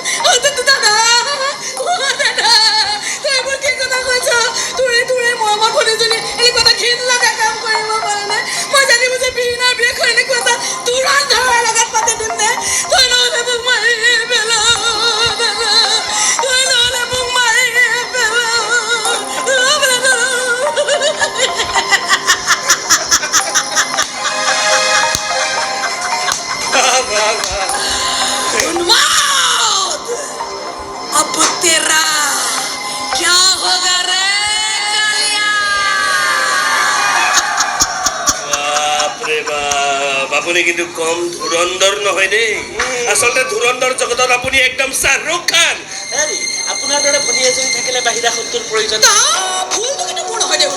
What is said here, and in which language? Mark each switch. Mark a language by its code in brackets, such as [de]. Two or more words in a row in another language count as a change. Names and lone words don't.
[as] দাদা তই এইবোৰ কি কথা কৈছ? তোৰে মৰমৰ ভনীজনী এনেকুৱা এটা ঘিণ লগা কাম কৰিব পাৰে নে? মই জানিব যে বিৰিণাৰ বিয়েখন এনেকুৱা এটা ধুৰন্ধৰৰ লগত পাতি দিম নে? তই নহ'লে মোক মাৰি পেলাও দাদা, তই নহ'লে মোক মাৰি পেলাও। [hi] अब तेरा क्या होगा रे कालिया? [as] বাপৰে বাপ, আপুনি কিন্তু কম ধুৰন্ধৰ নহয় দেই। আচলতে ধুৰন্ধৰ জগতত আপুনি একদম শ্বাহৰুখ খান। আপোনাৰ দৰে ভনী এজনী থাকিলে বাহিৰা শত্ৰুৰ প্ৰয়োজন। ভুলটো কিন্তু মোৰ নহয় দেই।